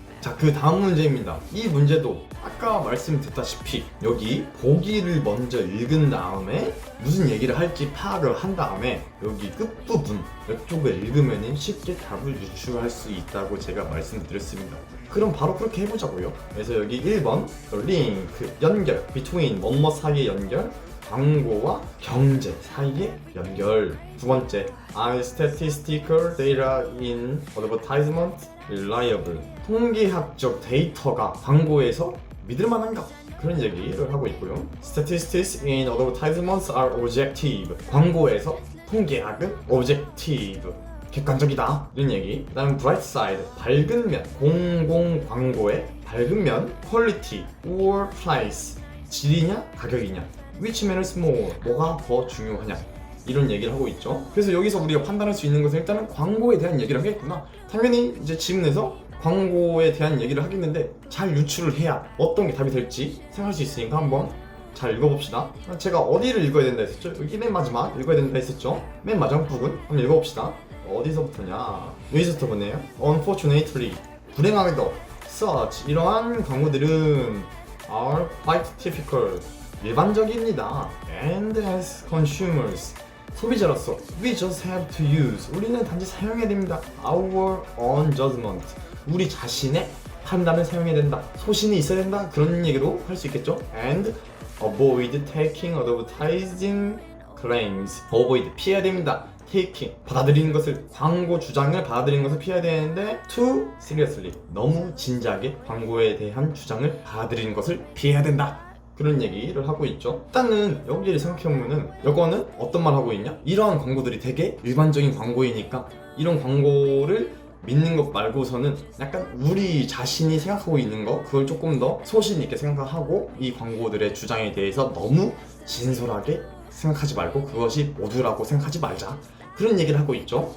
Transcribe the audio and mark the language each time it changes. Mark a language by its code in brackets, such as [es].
[ko] 자, 그 다음 문제입니다. 이 문제도 아까 말씀드렸다시피 여기 보기를 먼저 읽은 다음에 무슨 얘기를 할지 파악을 한 다음에 여기 끝부분 이쪽을 읽으면 쉽게 답을 유추할 수 있다고 제가 말씀드렸습니다. 그럼 바로 그렇게 해보자고요. 그래서 여기 1번 링크 연결, between 뭐뭐 사이의 연결, 광고와 경제 사이의 연결. [en] 두 번째, are statistical data in advertisement reliable? [ko] 통계학적 데이터가 광고에서 믿을만한가? 그런 얘기를 하고 있고요. [en] Statistics in advertisements are objective. [ko] 광고에서 통계학은 objective. 객관적이다 이런 얘기. 그 다음 bright side 밝은 면, 공공 광고의 밝은 면, quality or price 질이냐 가격이냐, which matters more 뭐가 더 중요하냐 이런 얘기를 하고 있죠. 그래서 여기서 우리가 판단할 수 있는 것은 일단은 광고에 대한 얘기를 하겠구나. 당연히 이제 지문에서 광고에 대한 얘기를 하겠는데 잘 유추를 해야 어떤 게 답이 될지 생각할 수 있으니까 한번 잘 읽어봅시다. 제가 어디를 읽어야 된다 했었죠? 여기 맨 마지막 읽어야 된다 했었죠? 맨 마지막 부분 한번 읽어봅시다. 어디서부터냐? 여기서부터 보네요. [en] Unfortunately 불행하게도 such 이러한 광고들은 are quite typical 일반적입니다. And as consumers 소비자로서 we just have to use 우리는 단지 사용해야 됩니다. [ko] Our own judgment 우리 자신의 판단을 사용해야 된다. 소신이 있어야 된다. 그런 얘기로 할 수 있겠죠. [en] And avoid taking advertising claims avoid 피해야 됩니다. [ko] taking 받아들이는 것을, 광고 주장을 받아들이는 것을 피해야 되는데 too seriously 너무 진지하게 광고에 대한 주장을 받아들이는 것을 피해야 된다. 그런 얘기를 하고 있죠. 일단은 여기를 생각해보면은 이거는 어떤 말 하고 있냐? 이러한 광고들이 되게 일반적인 광고이니까 이런 광고를 믿는 것 말고서는 약간 우리 자신이 생각하고 있는 거 그걸 조금 더 소신 있게 생각하고 이 광고들의 주장에 대해서 너무 진솔하게 생각하지 말고 그것이 모두라고 생각하지 말자, 그런 얘기를 하고 있죠.